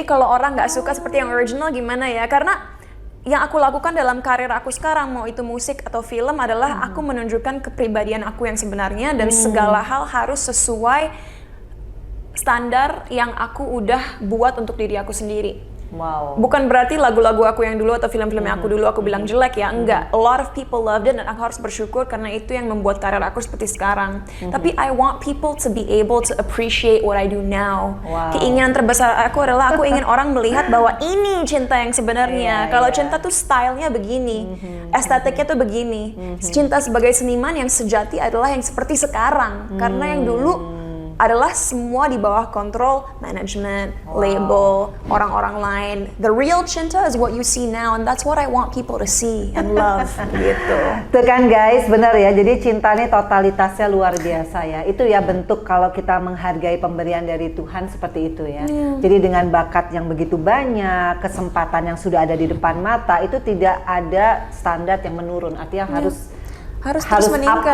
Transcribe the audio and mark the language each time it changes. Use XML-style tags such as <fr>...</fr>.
<id>Ini kalau orang nggak suka seperti yang original gimana ya? Karena yang aku lakukan dalam karir aku sekarang, mau itu musik atau film, adalah aku menunjukkan kepribadian aku yang sebenarnya, dan segala hal harus sesuai standar yang aku udah buat untuk diri aku sendiri. Wow. Bukan berarti lagu-lagu aku yang dulu atau film-film yang aku dulu aku bilang jelek ya, enggak.</id> <en>A lot of people loved it,</en> <id>dan aku harus bersyukur karena itu yang membuat karir aku seperti sekarang.</id> <en>Tapi I want people to be able to appreciate what I do now.</en> <id>Keinginan terbesar aku adalah aku ingin orang melihat bahwa ini Cinta yang sebenarnya. Kalau Cinta tuh stylenya begini, estetiknya tuh begini. Cinta sebagai seniman yang sejati adalah yang seperti sekarang. Karena yang dulu adalah semua di bawah kontrol manajemen, label, orang-orang lain.</id> <en>The real Cinta is what you see now, and that's what I want people to see and love.</en> <id>Gitu. Tuh kan guys, bener ya. Jadi Cinta nih totalitasnya luar biasa ya. Itu ya bentuk kalau kita menghargai pemberian dari Tuhan seperti itu ya. Jadi dengan bakat yang begitu banyak, kesempatan yang sudah ada di depan mata, itu tidak ada standar yang menurun. Artinya harus terus meningkat.</id>